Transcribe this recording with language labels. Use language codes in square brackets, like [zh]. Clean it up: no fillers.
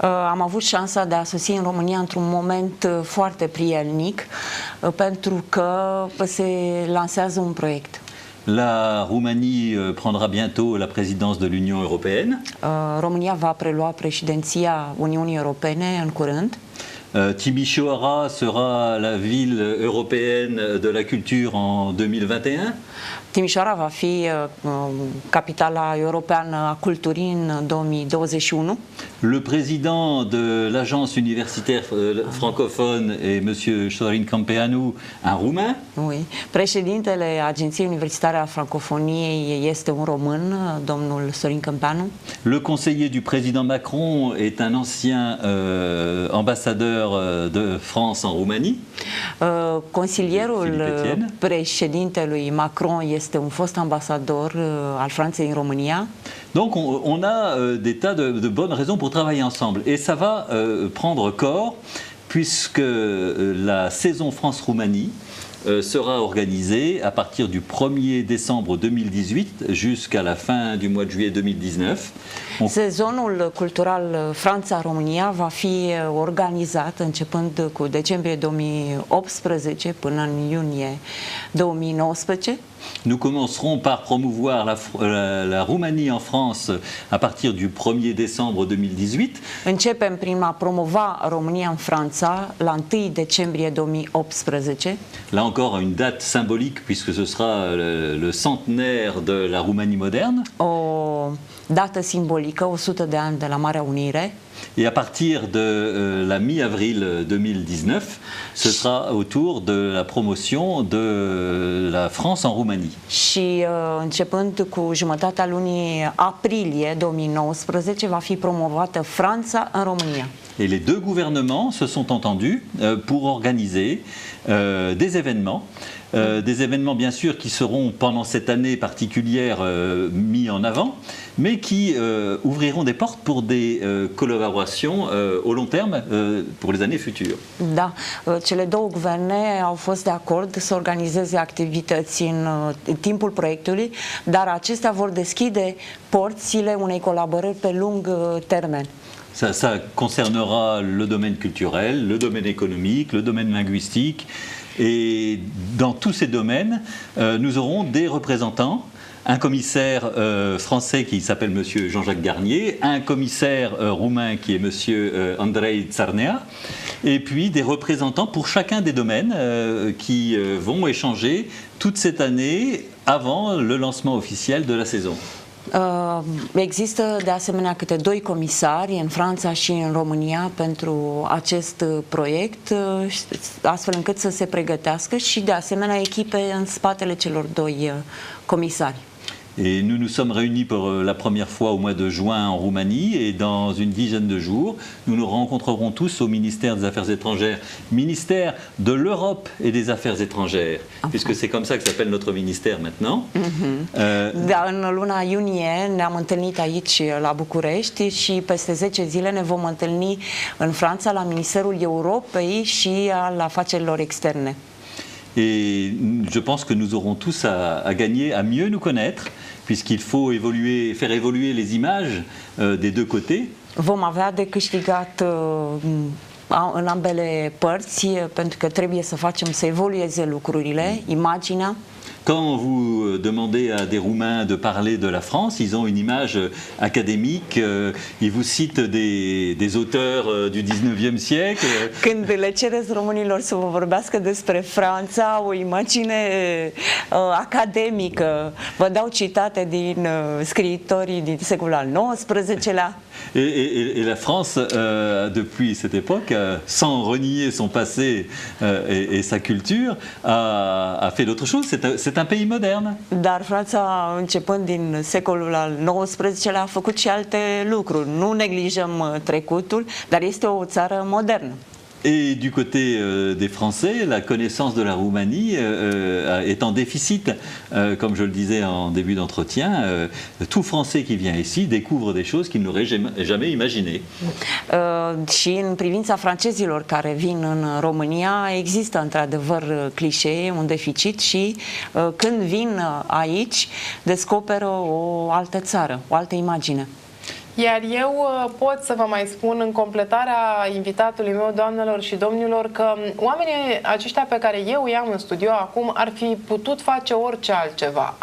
[ro] Am avut șansa de a sosi în România într-un moment foarte prielnic, pentru că se lansează un proiect. [fr] La Roumanie prendra bientôt la présidence de l'Union européenne. [ro] România va prelua președinția Uniunii Europene în curând. [fr] Timișoara sera la ville européenne de la culture en 2021. [ro] Timișoara va fi capitala europeană a culturii în 2021. [fr] Le président de l'agence universitaire francophone est monsieur Sorin Câmpeanu, un roumain. Oui. [ro] Președintele Agenției Universitare a Francofoniei este un român, domnul Sorin Câmpeanu. [fr] Le conseiller du président Macron est un ancien ambassadeur de France en Roumanie. [ro] Consilierul președintelui Macron este un fost ambasador al Franței în România. [fr] Donc on a des tas de bonnes raisons pour travailler ensemble. Et ça va prendre corps puisque la saison France-Roumanie sera organisée à partir du 1er décembre 2018 jusqu'à la fin du mois de juillet 2019. [ro] Sezonul cultural Franța-România va fi organizat începând cu decembrie 2018 până în iunie 2019. [fr] Nous commencerons par promouvoir la Roumanie en France à partir du 1er décembre 2018. [ro] Începem prin a promova România în Franța la 1 decembrie 2018. [fr] Là encore, une date symbolique puisque ce sera le centenaire de la Roumanie moderne. [ro] O dată simbolică, 100 de ani de la Marea Unire. [fr] Et à partir de la mi-avril 2019, ce sera autour de la promotion de la France en Roumanie. [ro] Și începând cu jumătatea lunii aprilie 2019 va fi promovată Franța în România. [fr] Et les deux gouvernements se sont entendus pour organiser des événements. Des événements bien sûr qui seront pendant cette année particulière mis en avant, mais qui ouvriront des portes pour des collaborations au long terme pour les années futures. [ro] Da, cele două guverne au fost de acord să organizeze activități în timpul proiectului, dar acestea vor deschide porțile unei colaborări pe lung termen. [fr] Ça concernera le domaine culturel, le domaine économique, le domaine linguistique. Et dans tous ces domaines, nous aurons des représentants, un commissaire français qui s'appelle monsieur Jean-Jacques Garnier, un commissaire roumain qui est monsieur Andrei Tsarnea, et puis des représentants pour chacun des domaines qui vont échanger toute cette année avant le lancement officiel de la saison. [ro] Există de asemenea câte 2 comisari în Franța și în România pentru acest proiect, astfel încât să se pregătească și de asemenea echipe în spatele celor 2 comisari. [fr] Et nous nous sommes réunis pour la première fois au mois de juin en Roumanie et dans une dizaine de jours, nous nous rencontrerons tous au ministère des Affaires étrangères, ministère de l'Europe et des Affaires étrangères, puisque c'est comme ça que s'appelle notre ministère maintenant. [ro] Da, în luna iunie ne-am întâlnit aici la București și peste 10 zile ne vom întâlni în Franța la Ministerul Europei și al Afacerilor Externe. [fr] Et je pense que nous aurons tous à gagner, à mieux nous connaître, puisqu'il faut faire évoluer les images des deux côtés. [ro] Vom avea de câștigat în ambele părți, pentru că trebuie să facem să evolueze lucrurile, imaginea. [fr] Quand vous demandez à des Roumains de parler de la France, ils ont une image académique, ils vous citent des auteurs du 19e siècle. [ro] Când le cereți românilor să vă vorbească despre Franța, o imagine academică, vă dau citate din scriitorii din secolul al XIX-lea. [fr] Et la France, depuis cette époque, sans renier son passé et sa culture, a fait d'autres choses. C'est un pays moderne. [ro] Dar Franța, începând din secolul al XIX-lea, a făcut și alte lucruri. Nu neglijăm trecutul, dar este o țară modernă. [fr] Et du côté des Français, la connaissance de la Roumanie est en déficit. Comme je le disais en début d'entretien, tout Français qui vient ici découvre des choses qu'il n'aurait jamais imaginées. [ro] Și în privința francezilor care vin în România, există într-adevăr clișee, un deficit și când vin aici, descoperă o altă țară, o altă imagine. Iar eu pot să vă mai spun în completarea invitatului meu, doamnelor și domnilor, că oamenii aceștia pe care eu i-am în studio acum ar fi putut face orice altceva.